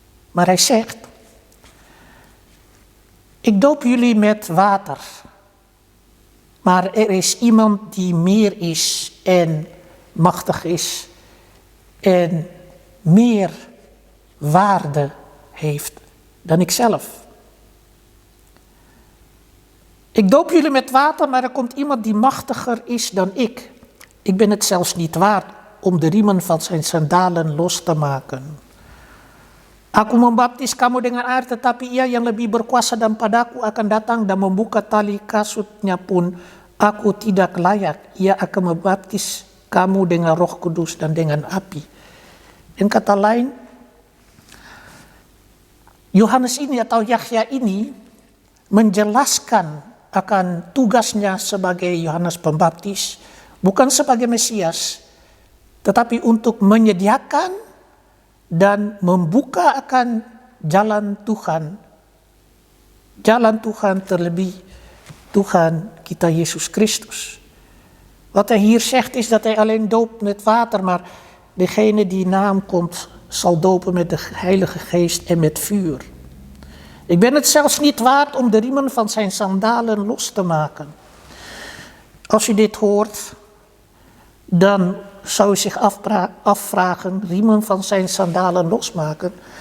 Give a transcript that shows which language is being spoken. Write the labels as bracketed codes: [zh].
[nl] Maar hij zegt, ik doop jullie met water, maar er is iemand die meer is en machtig is en meer waarde heeft dan ikzelf. Ik doop jullie met water, maar er komt iemand die machtiger is dan ik. Ik ben het zelfs niet waard om de riemen van zijn sandalen los te maken. [id] Aku membaptis kamu dengan air, tetapi ia yang lebih berkuasa dan padaku akan datang dan membuka tali kasutnya pun aku tidak layak. Ia akan membaptis kamu dengan Roh Kudus dan dengan api. In kata lain, Yohanes ini atau Yahya ini menjelaskan akan tugasnya sebagai Yohanes Pembaptis, bukan sebagai Mesias, tetapi untuk menyediakan dan membuka akan jalan Tuhan terlebih Tuhan kita Yesus Christus. [nl] Wat hij hier zegt is dat hij alleen doopt met water, maar degene die na hem komt zal dopen met de Heilige Geest en met vuur. Ik ben het zelfs niet waard om de riemen van zijn sandalen los te maken. Als u dit hoort, dan zou u zich afvragen, riemen van zijn sandalen losmaken.